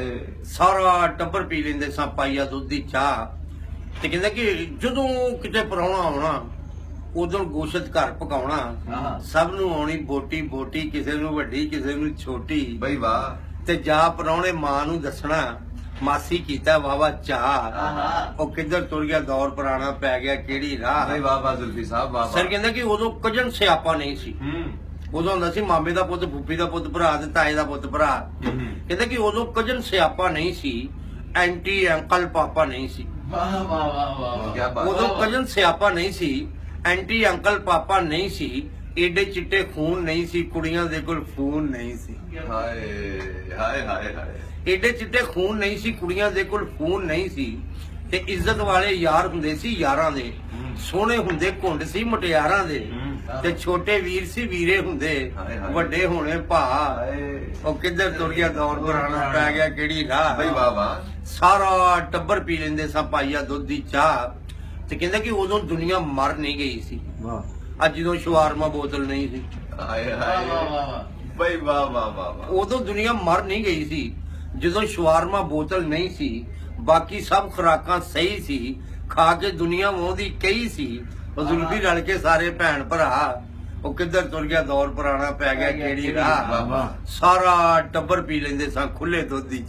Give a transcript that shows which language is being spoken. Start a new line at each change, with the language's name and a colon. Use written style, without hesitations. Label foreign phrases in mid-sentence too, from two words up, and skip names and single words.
Punjabi: ਸਾਰਾ ਟੱਬਰ ਪੀ ਲੈਂਦੇ ਸਾਂ ਪਾਈਆ ਦੁੱਧ ਦੀ ਚਾਹ ਤੇ ਕਹਿੰਦਾ ਕਿ ਜਦੋਂ ਕਿਤੇ ਪਰਾਹੁਣਾ ਆਉਣਾ ਉਦੋਂ ਗੋਸ਼ਤ ਘਰ ਪਕਾਉਣਾ ਸਭ ਨੂੰ ਆਉਣੀ ਬੋਟੀ ਬੋਟੀ ਕਿਸੇ ਨੂੰ ਵੱਡੀ ਕਿਸੇ ਨੂੰ ਛੋਟੀ
Hindi: भाई वाह
Punjabi: ਤੇ ਜਾ ਪਰਾਹੁਣੇ ਮਾਂ ਨੂੰ ਦੱਸਣਾ ਮਾਸੀ ਕੀਤਾ ਵਾਹਵਾ ਚਾਹ ਓ ਕਿੱਧਰ ਤੁਰ ਗਿਆ ਦੌਰ ਪੁਰਾਣਾ ਪੈ ਗਿਆ ਕਿਹੜੀ ਰਾਹ
Hindi: भाई वाह वाह जुल्फी साहब वाह
Punjabi: ਸਰ ਕਹਿੰਦਾ ਕਿ ਉਦੋਂ ਕਜ਼ਨ ਸਿਆਪਾ ਨਹੀਂ ਸੀ ਉਦੋਂ ਹੁੰਦਾ ਸੀ ਮਾਮੇ ਦਾ ਪੁੱਤ फुੱਫੀ ਦਾ ਪੁੱਤ ਭਰਾ ਤੇ ਤਾਏ ਦਾ ਪੁੱਤ ਭਰਾ ਕਹਿੰਦਾ ਕਿ ਉਦੋਂ ਕਜਨ ਸਿਆਪਾ ਨਹੀਂ ਸੀ ਐਂਟੀ ਅੰਕਲ ਪਾਪਾ ਨਹੀਂ ਸੀ
Hindi: वाह वाह वाह वाह क्या बात
Punjabi: ਉਦੋਂ ਕਜਨ ਸਿਆਪਾ ਨਹੀਂ ਸੀ ਐਂਟੀ ਅੰਕਲ ਪਾਪਾ ਨਹੀਂ ਸੀ ਏਡੇ ਚਿੱਟੇ ਖੂਨ ਨਹੀਂ ਸੀ ਕੁੜੀਆਂ ਦੇ ਕੋਲ ਫੋਨ ਨਹੀਂ ਸੀ
Hindi: हाय हाय हाय हाय
Punjabi: ਏਡੇ ਚਿੱਟੇ ਖੂਨ ਨਹੀਂ ਸੀ ਕੁੜੀਆਂ ਦੇ ਕੋਲ ਫੋਨ ਨਹੀਂ ਸੀ ਤੇ ਇੱਜ਼ਤ ਵਾਲੇ ਯਾਰ ਹੁੰਦੇ ਸੀ ਯਾਰਾਂ ਦੇ ਸੋਹਣੇ ਹੁੰਦੇ ਘੁੰਡ ਸੀ ਮੁਟਿਆਰਾਂ ਦੇ ਤੇ ਛੋਟੇ ਵੀਰ ਸੀ ਵੀਰੇ ਹੁੰਦੇ ਵੱਡੇ ਹੋਣੇ ਭਾ ਉਹ ਕਿੱਧਰ ਤੁਰ ਗਿਆ ਦੌਰ ਪੁਰਾਣਾ ਪੈ ਗਿਆ ਕਿਹੜੀ ਰਾਹ
Hindi: भाई वाह वाह
Punjabi: ਸਾਰਾ ਟੱਬਰ ਪੀ ਲੈਂਦੇ ਸਾਂ ਪਾਈਆ ਦੁੱਧ ਦੀ ਚਾਹ ਤੇ ਕਹਿੰਦਾ ਕਿ ਉਦੋਂ ਦੁਨੀਆ ਮਰ ਨਹੀਂ ਗਈ ਸੀ ਅੱਜ ਜਦੋਂ ਸ਼ਵਾਰਮਾ ਬੋਤਲ ਨਹੀਂ ਸੀ
Hindi: हाय हाय भाई वाह वाह वाह वाह
Punjabi: ਉਦੋਂ ਦੁਨੀਆ ਮਰ ਨਹੀਂ ਗਈ ਸੀ ਜਦੋਂ ਸ਼ਵਾਰਮਾ ਬੋਤਲ ਨਹੀਂ ਸੀ ਬਾਕੀ ਸਭ ਖੁਰਾਕਾਂ ਸਹੀ ਸੀ ਖਾ ਕੇ ਦੁਨੀਆ ਵਾਉਂਦੀ ਕਈ ਸੀ ਉਹ ਜ਼ੁਲਫੀ ਰਲ ਕੇ ਸਾਰੇ ਭੈਣ ਭਰਾ ਉਹ ਕਿੱਧਰ ਤੁਰ ਗਿਆ ਦੌਰ ਪੁਰਾਣਾ ਪੈ ਗਿਆ ਕਿਹੜੀ ਰਾਹ ਸਾਰਾ ਟੱਬਰ ਪੀ ਲੈਂਦੇ ਸਾਂ ਖੁੱਲੇ ਦੁੱਧ ਦੀ ਚਾਹ